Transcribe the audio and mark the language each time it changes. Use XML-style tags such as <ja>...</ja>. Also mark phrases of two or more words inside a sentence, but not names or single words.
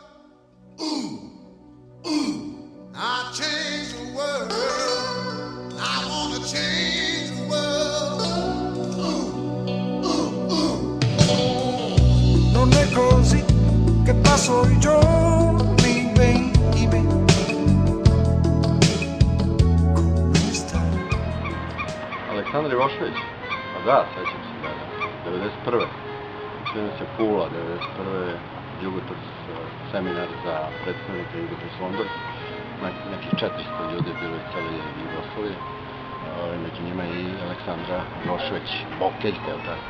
<en>Ooh, ooh. I changed the world. I wanna change the world. Ooh, ooh, ooh.</en> <it>Non è così che passo I giorni, baby. Come stai?</it> <sr>Aleksandar Ivošević? Pa da, sećam se da. 91. Čini se Pula, 91. Jugotors seminar za predstavnike Jugotors London. Nekih 400 ljudi je bilo iz cele Jugoslavije. Među njima i Aleksandra Ivošević, Bokeljka, je li tako?</sr>